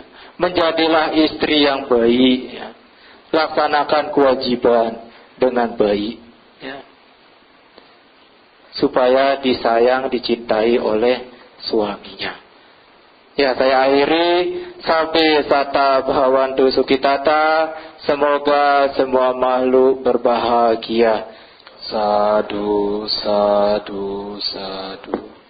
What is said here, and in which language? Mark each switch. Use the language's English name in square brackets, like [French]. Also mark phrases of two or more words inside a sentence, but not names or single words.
[Indonesian] Menjadilah istri yang baik ya. Laksanakan kewajiban dengan baik ya, supaya disayang, dicintai oleh suaminya. Ya, saya akhiri sampai [Pali] sata bhawantu sukitata. [Indonesian] Semoga semua makhluk berbahagia. [Pali] Sadu, sadu, sadu.